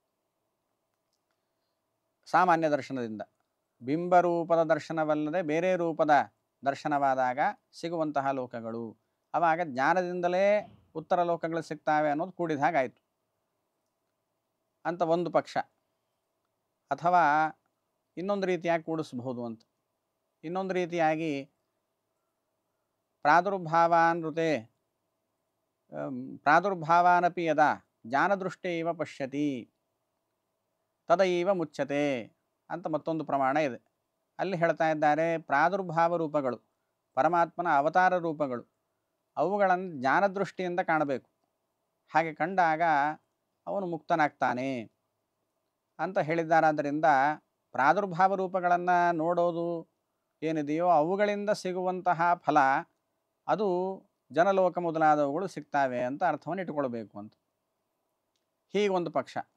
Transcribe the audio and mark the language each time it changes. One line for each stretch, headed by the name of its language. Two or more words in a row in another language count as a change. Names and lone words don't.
Kannada: ಸಾಮಾನ್ಯ ದರ್ಶನದಿಂದ ಬಿಂಬರೂಪದ ದರ್ಶನವಲ್ಲದೆ ಬೇರೆ ರೂಪದ ದರ್ಶನವಾದಾಗ ಸಿಗುವಂತಹ ಲೋಕಗಳು, ಆವಾಗ ಜ್ಞಾನದಿಂದಲೇ ಉತ್ತರ ಲೋಕಗಳು ಸಿಗ್ತಾವೆ ಅನ್ನೋದು ಕೂಡಿದ ಹಾಗಾಯಿತು ಅಂತ ಒಂದು ಪಕ್ಷ. ಅಥವಾ ಇನ್ನೊಂದು ರೀತಿಯಾಗಿ ಕೂಡಿಸಬಹುದು ಅಂತ. ಇನ್ನೊಂದು ರೀತಿಯಾಗಿ
Sanskrit: ಪ್ರಾದುರ್ಭಾವಾನಪಿ ಯದಾ ಜ್ಞಾನದೃಷ್ಟೇವ ಪಶ್ಯತಿ ತದೈವ ಮುಚ್ಯತೆ
Kannada: ಅಂತ ಮತ್ತೊಂದು ಪ್ರಮಾಣ ಇದೆ. ಅಲ್ಲಿ ಹೇಳ್ತಾ ಇದ್ದಾರೆ ಪ್ರಾದುರ್ಭಾವ ರೂಪಗಳು, ಪರಮಾತ್ಮನ ಅವತಾರ ರೂಪಗಳು, ಅವುಗಳನ್ನು ಜ್ಞಾನದೃಷ್ಟಿಯಿಂದ ಕಾಣಬೇಕು. ಹಾಗೆ ಕಂಡಾಗ ಅವನು ಮುಕ್ತನಾಗ್ತಾನೆ ಅಂತ ಹೇಳಿದ್ದಾರಾದ್ದರಿಂದ ಪ್ರಾದುರ್ಭಾವ ರೂಪಗಳನ್ನು ನೋಡೋದು ಏನಿದೆಯೋ ಅವುಗಳಿಂದ ಸಿಗುವಂತಹ ಫಲ ಅದು ಜನಲೋಕ ಮೊದಲಾದವುಗಳು ಸಿಗ್ತಾವೆ ಅಂತ ಅರ್ಥವನ್ನು ಇಟ್ಕೊಳ್ಬೇಕು ಅಂತ ಹೀಗೊಂದು ಪಕ್ಷ.